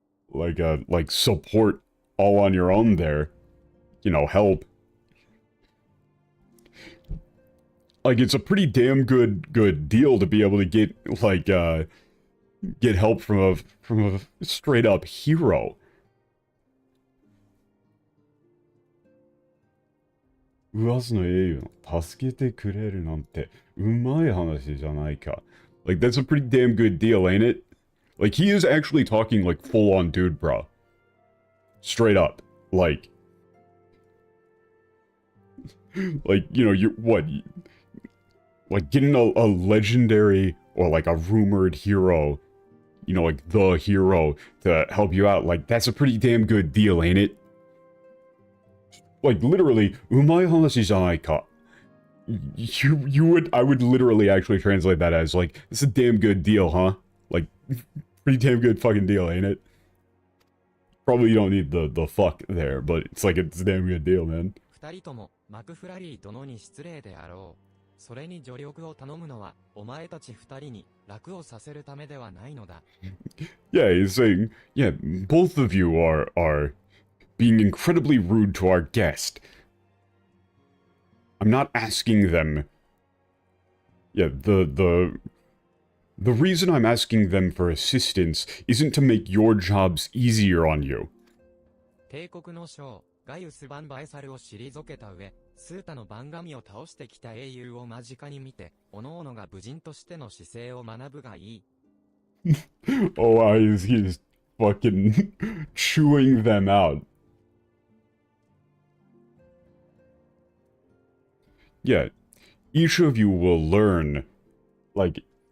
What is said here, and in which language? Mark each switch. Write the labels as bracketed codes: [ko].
[en] like, support all on your own there. You know, help. Like, it's a pretty damn good deal to be able to get, like, get help from a straight up hero. [ja] 噂の英雄の助けてくれるなんてうまい話じゃないか. [en] Like, that's a pretty damn good deal, ain't it? Like, he is actually talking like full on dude, bro. Straight up. Like, you know, you what? Like, getting a legendary or like a rumored hero, you know, like the hero to help you out, like, that's a pretty damn good deal, ain't it? Like, literally, [ja] umai hanashi janai ka. [en] I would literally actually translate that as, like, it's a damn good deal, huh? Like, pretty damn good fucking deal, ain't it? Probably you don't need the fuck there, but it's like, it's a damn good deal, man. [ja] 二人ともマクフラリー殿に失礼であろう。それに助力を頼むのはお前たち二人に楽をさせるためではないのだ。 [en] Yeah, he's saying, yeah, both of you are being incredibly rude to our guest. I'm not asking them. Yeah, the reason I'm asking them for assistance isn't to make your jobs easier on you. [ja] 帝国の将、ガイウス・バンバエサルを退けた上、スータの番神を倒してきた英雄を間近に見て、各々が武人としての姿勢を学ぶがいい。 [en] Oh, wow, he's fucking chewing them out. Yeah, each of you will learn, like...